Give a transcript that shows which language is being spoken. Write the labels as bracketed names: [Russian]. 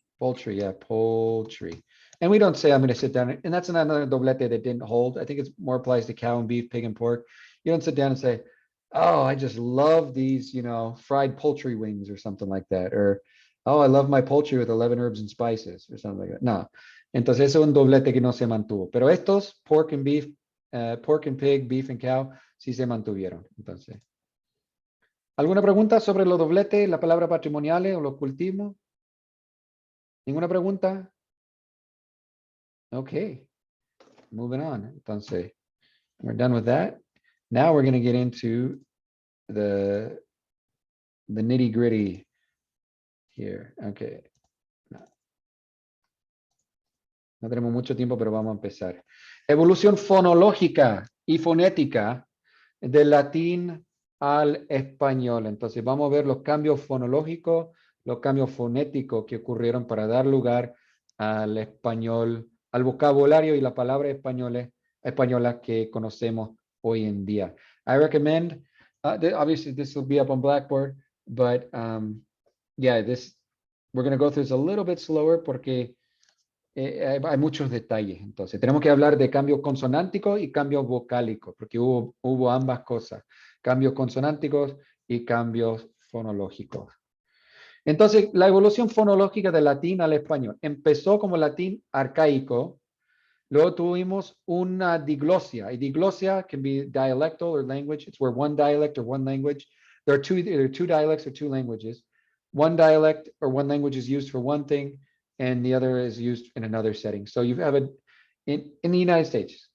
[English] Poultry, yeah, poultry. And we don't say I'm going to sit down, and that's another doblete that didn't hold. I think it's more applies to cow and beef, pig and pork. You don't sit down and say, oh, I just love these, you know, fried poultry wings or something like that. Or, oh, I love my poultry with 11 herbs and spices or something like that. No. [Spanish] Entonces, eso es un doblete que no se mantuvo. Pero estos, [English] pork and beef, pork and pig, beef and cow, [Spanish] sí se mantuvieron. Entonces, ¿alguna pregunta sobre los dobletes, la palabra patrimoniales o los cultivos? ¿Ninguna pregunta? [English] Okay, moving on. [Spanish] Entonces, [English] we're done with that. Now we're going to get into the nitty gritty here. Okay. [Spanish] No tenemos mucho tiempo, pero vamos a empezar. Evolución fonológica y fonética del latín al español. Entonces vamos a ver los cambios fonológicos, los cambios fonéticos que ocurrieron para dar lugar al español, al vocabulario y la palabra española que conocemos hoy en día. [English] I recommend, obviously this will be up on Blackboard, but yeah, we're going to go through this a little bit slower [Spanish] porque hay muchos detalles. Entonces, tenemos que hablar de cambios consonánticos y cambios vocálicos, porque hubo ambas cosas, cambios consonánticos y cambios fonológicos. Entonces, la evolución fonológica del latín al español empezó como latín arcaico, luego tuvimos una diglosia. Y diglosia [English] can be dialectal or language. It's where one dialect or one language, there are either two dialects or two languages. One dialect or one language is used for one thing, and the other is used in another setting. So you have it in the United States.